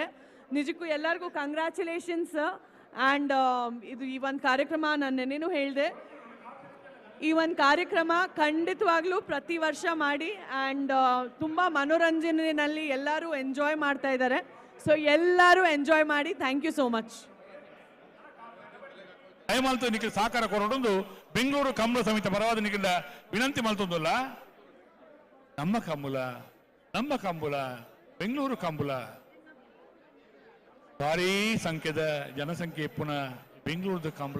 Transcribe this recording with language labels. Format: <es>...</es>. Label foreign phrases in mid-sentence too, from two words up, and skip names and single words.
<kn>ನಿಜಕ್ಕೂ ಎಲ್ಲರಿಗೂ ಕಂಗ್ರ್ಯಾಚುಲೇಷನ್ಸ್. ಅಂಡ್ ಇದು ಈ ಒಂದು ಕಾರ್ಯಕ್ರಮ ನಾನು ನೆನ್ನೆನೂ ಹೇಳಿದೆ, ಈ ಒಂದು ಕಾರ್ಯಕ್ರಮ ಖಂಡಿತವಾಗ್ಲೂ ಪ್ರತಿ ವರ್ಷ ಮಾಡಿ ಆ್ಯಂಡ್ ತುಂಬ ಮನೋರಂಜನೆಯಲ್ಲಿ ಎಲ್ಲರೂ ಎಂಜಾಯ್ ಮಾಡ್ತಾ ಇದ್ದಾರೆ. ಸೊ ಎಲ್ಲರೂ ಎಂಜಾಯ್ ಮಾಡಿ.</kn> <en>thank you so much.</en> <tcy>ದಯಮಾಲ್ತು ನಿಖಿಲ್ ಸಹಕಾರ ಕೊರಡೊಂದು ಬೆಂಗಳೂರು ಕಂಬಳ ಸಮಿತಿ ಪರವಾದ ನಿಖಿಲ್ ವಿನಂತಿ ಮಾಡ್ತೊಂದಲ್ಲ. ನಮ್ಮ ಕಂಬಳ ಬೆಂಗಳೂರು ಕಂಬಳ ಭಾರಿ ಸಂಖ್ಯೆದ ಜನಸಂಖ್ಯೆ ಪುನಃ ಬೆಂಗಳೂರು ಕಂಬಳ.</tcy>